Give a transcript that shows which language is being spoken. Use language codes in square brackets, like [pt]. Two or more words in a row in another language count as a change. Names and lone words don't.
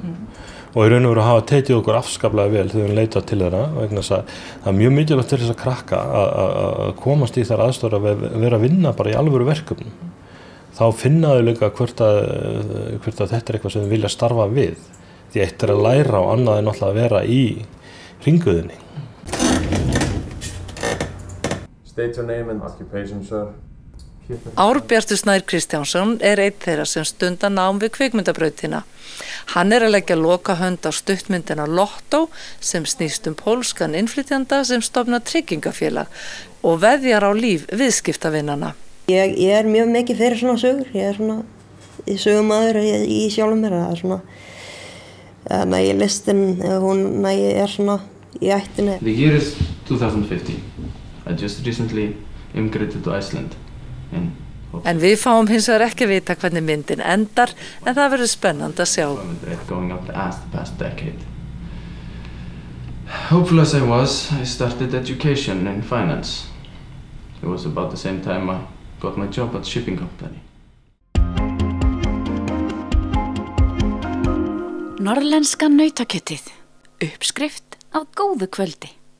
[is] Og í raun og veru hafa tekið okkur afskaplega vel þegar við leitað til þeirra vegna þess að það er mjög mikilvægt til þess að krakka að komast í þær aðstæður að vera að vinna bara í alvöru verkefnum. Þá finna þau líka hvort að þetta er eitthvað sem þau vilja starfa við. Því eitt er að læra og annað er náttúrulega að vera í hringuðinni. [en] State your name and occupation, sir. [is] Árbjartur Snær Kristjánsson einn þeirra sem stundar nám við kvikmyndabrautina. Hann að leggja lokahönd á stuttmyndina Lotto sem snýst pólskan innflytjanda sem stofnar tryggingafélag og veðjar á líf viðskiptavinnana. Ég mjög mikið fyrir svona sögur. Ég svona sögumaður í sjálfum mér. Það svona, nægir listin, hún nægir svona í ættinni. [en] The year is 2050. I just recently immigrated to Iceland. [is] En við fáum hins vegar ekki að vita hvernig myndin endar, en það verður spennandi að sjá. [en] Going up as the past decade. Hopeful as I was, I started education in finance. It was about the same time I got my job at shipping company. [is] Norðlenska nautakjötið. Uppskrift af góðu kvöldi.